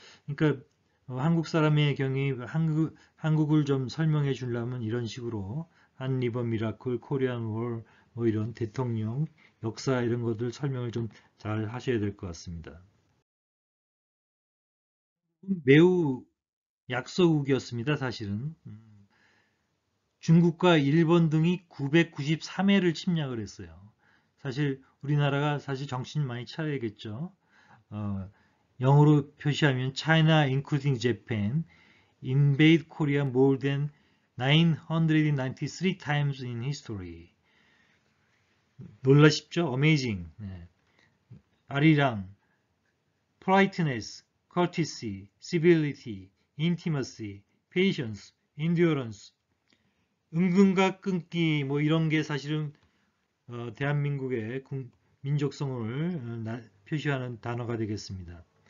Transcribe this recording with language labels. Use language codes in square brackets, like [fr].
[ko] 그러니까 한국 사람의 경우 한국을 좀 설명해 주려면 이런 식으로 한리버 미라클, 코리안 월, 뭐 이런 대통령, 역사 이런 것들 설명을 좀 잘 하셔야 될 것 같습니다. 매우 약소국이었습니다, 사실은. 중국과 일본 등이 993회를 침략을 했어요. 사실 우리나라가 사실 정신 많이 차려야겠죠. 영어로 표시하면 [en] China including Japan invade Korea more than 993 times in history. [ko] 놀라십죠? Amazing. 네. 아리랑, [en] politeness, courtesy, civility, intimacy, patience, endurance, [ko] 은근과 끈기 뭐 이런 게 사실은 대한민국의 민족성을 표시하는 단어가 되겠습니다.